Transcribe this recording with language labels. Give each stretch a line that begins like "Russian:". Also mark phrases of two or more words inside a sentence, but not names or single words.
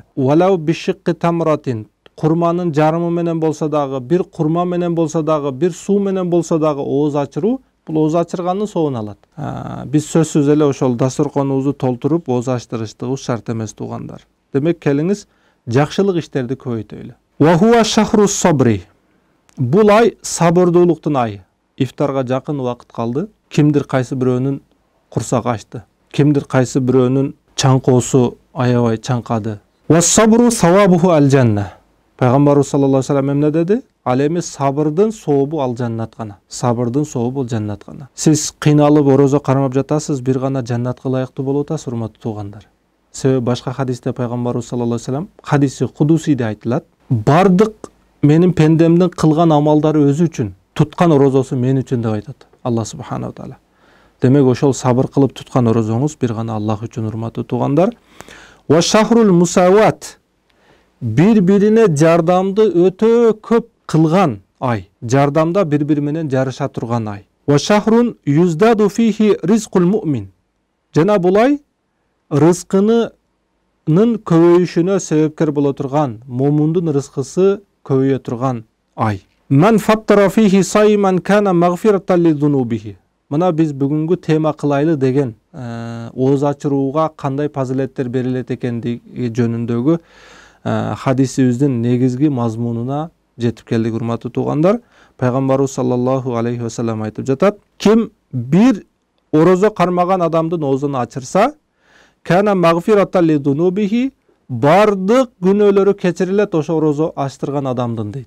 Arabic: ولو بشق تمرة.
Kyrgyz: Курманын жарымы менен болсо дагы, бир курма менен болсо дагы, бир суу менен болсо дагы ооз ачыруу, бул ооз ачырганын соонун алат. Биз сөзсүз эле ошол дасторконубузду толтуруп ооз ачтырыштыгыбыз шарт эмес туугандар. Демек келиңиз жакшылык иштерди көбөйтөлү.
Arabic: وهو شهر الصبر.
Kyrgyz: Бул ай сабырдуулуктун айы. Ифтарга жакын убакыт калды. Кимдир кайсы бирөөнүн курсагы ачты. Кимдир кайсы бирөөнүн чаңкоосу аябай чаңкады.
Arabic: والصبر ثوابه الجنة.
Kyrgyz: Пайгамбарыбыз
Arabic: صلى الله عليه وسلم
Kyrgyz: эмне деди? Ал эми сабырдын сообу ал жаннат гана. Сабырдын сообу ал жаннат гана. Сиз кыйналып орозо кармап жатасыз, бир гана жаннатка ылайыктуу болуп атасыз, урматтуу туугандар. Себеби башка хадисте пайгамбарыбыз
Arabic: صلى الله عليه وسلم
Kyrgyz: хадиси кудусиде айтылат. Бардык менин пендемдин кылган амалдары өзү үчүн, туткан орозосу мен үчүн деп айтат Аллах
Arabic: سبحانه تعالى.
Kyrgyz: Демек ошол сабыр кылып туткан орозоңуз бир гана Аллах үчүн, урматтуу туугандар.
Arabic: وشهر المواساة.
Kyrgyz: Бири-бирине жардамды өтө көп кылган ай. Жардамда бири-бири менен жарыша турган ай.
Arabic: وشهر يزداد فيه رزق المؤمن.
Kyrgyz: Жана бул ай рызкынын көбөйүшүнө себепкер боло турган, момундун рызкысы көбөйө турган ай.
Arabic: من فطر فيه صائما كان مغفرة لذنوبه.
Kyrgyz: Мына биз бүгүнгү тема кылайлы деген ооз ачырууга кандай фазилеттер берилет экендиги жөнүндөгү хадисибиздин негизги мазмунуна жетип келдик, урматтуу туугандар. Пайгамбарыбыз
Arabic: صلى الله عليه وسلم
Kyrgyz: айтып жатат: ким бир орозо кармаган адамдын оозун ачырса,
Arabic: كان مغفرة لذنوبه,
Kyrgyz: бардык күнөөлөрү кечирилет ошо орозо ачтырган адамдын дейт.